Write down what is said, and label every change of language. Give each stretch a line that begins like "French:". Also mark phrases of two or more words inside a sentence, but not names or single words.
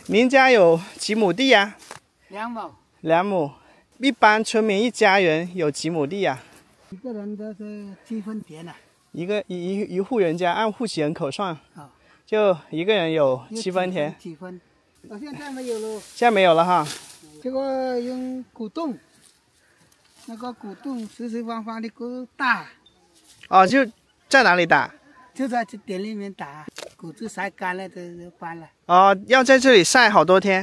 Chinese: 您家有幾畝地呀？2畝。 2畝。一般村民一家人有幾畝地呀？一個人都是7分田啊。一戶人家按戶籍人口算，就一個人有7分田。 7分。現在沒有了。現在沒有了哈。這個用古洞，那個古洞四四方方的鼓打。哦，就在哪裡打？就在這田裡面打，谷子曬乾了就搬了。哦，要在這裡曬好多天。